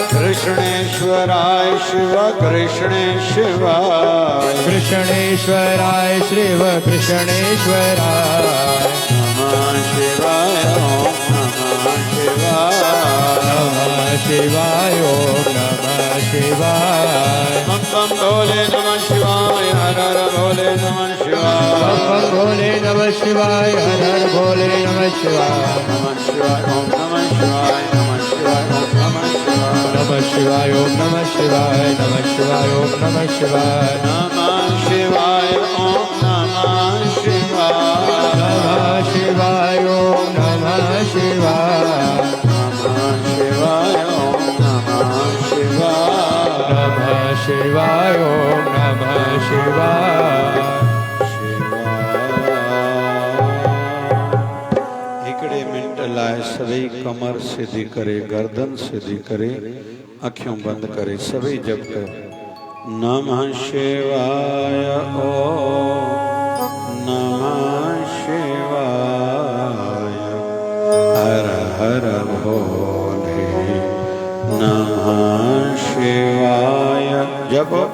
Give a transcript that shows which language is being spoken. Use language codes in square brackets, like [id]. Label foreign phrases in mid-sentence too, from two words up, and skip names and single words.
[sa] कृष्णेश्वराय शिव कृष्णेश्वराय कृष्णेश्वराय शिव कृष्णेश्वराय नमः शिवाय ओम नमः शिवाय नमः शिवाय ओम नमः शिवाय बम बम भोले नमः शिवाय हर हर भोले नमः शिवाय बम बम भोले नमः शिवाय हर हर भोले नमः शिवाय नमः शिवाय ओम नमः शिवाय नमः शिवाय ओम नमः शिवाय नमः शिवाय ओम नमः शिवाय नमः शिवाय ओम नमः शिवाय नमः शिवाय ओम नमः शिवाय नमः शिवाय ओम नमः शिवाय नमः शिवाय ओम नमः शिवाय नमः शिवाय ओम नमः शिवाय [hi] इकड़े मिनट लाए सभी कमर सीधी करे गर्दन सीधी करे आँखों बंद करे सभी जब कर [sa] नमः शिवाय ओम नमः शिवाय हर हर भोले नमः शिवाय [hi] जब